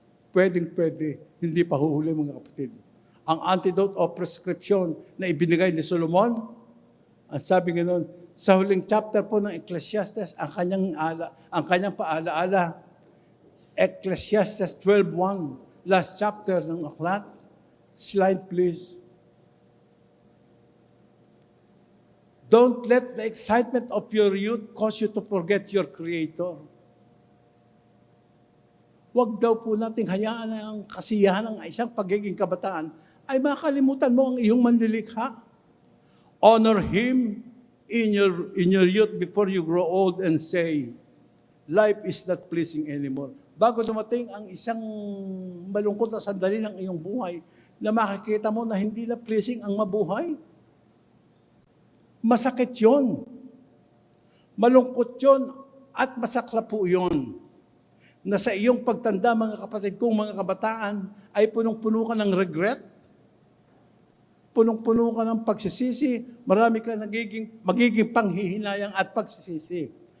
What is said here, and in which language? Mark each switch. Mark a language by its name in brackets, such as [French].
[Filipino] Pwede, hindi pa huhuli mga kapatid. Ang antidote o prescription na ibinigay ni Solomon, ang sabi ganoon, sa huling chapter po ng Ecclesiastes, ang kanyang paalaala, Ecclesiastes 12:1, last chapter ng aklat. [English] Slide please. Don't let the excitement of your youth cause you to forget your Creator. [Filipino] Huwag daw po nating hayaan na ang kasiyahan ng isang pagiging kabataan ay makalimutan mo ang iyong manlilikha. [English] Honor Him in your youth before you grow old and say, life is not pleasing anymore. [Filipino] Bago dumating ang isang malungkot na sandali ng iyong buhay, na makikita mo na hindi na pleasing ang mabuhay. Masakit yun. Malungkot yun at masakla po yun. Na sa iyong pagtanda, mga kapatid kong mga kabataan, ay punong-puno ka ng regret, punong-puno ka ng pagsisisi, marami ka magiging panghihinayang at pagsisisi.